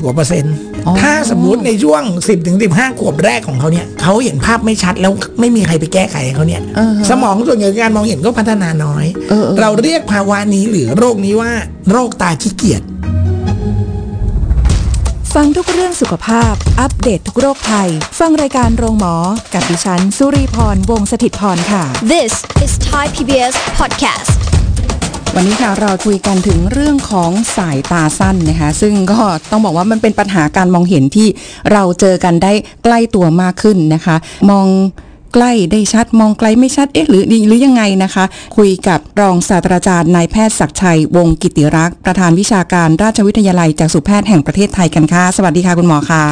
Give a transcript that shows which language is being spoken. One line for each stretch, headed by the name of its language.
Thai: 40% ถ้าสมมติในช่วง 10-15 ขวบแรกของเขาเนี่ยเขาเห็นภาพไม่ชัดแล้วไม่มีใครไปแก้ไขเขาเนี่ยสมองส่วนใหญ่การมองเห็นก็พัฒนาน้อยเราเรียกภาวะนี้หรือโรคนี้ว่าโรคตาขี้เกียจ ฟังทุกเรื่องสุขภาพอัปเดต ทุกโรคภัยฟังรายการโรงหมอกับดิฉันสุรีพรวงศ์สถิตย์พรค่ะ
English: This is Thai PBS podcast
Thai: วันนี้ค่ะเราคุยกันถึงเรื่องของสายตาสั้นนะคะซึ่งก็ต้องบอกว่ามันเป็นปัญหาการมองเห็นที่เราเจอกันได้ใกล้ตัวมากขึ้นนะคะมองใกล้ได้ชัดมองไกลไม่ชัดเอ๊ะหรือยังไงนะคะคุยกับรองศาสตราจารย์นายแพทย์ศักดิ์ชัยวงศ์กิติรักษ์ประธานวิชาการราชวิทยาลัยจากสุแพทย์แห่งประเทศไทยกันค่ะสวัสดีค่ะคุณหมอคะ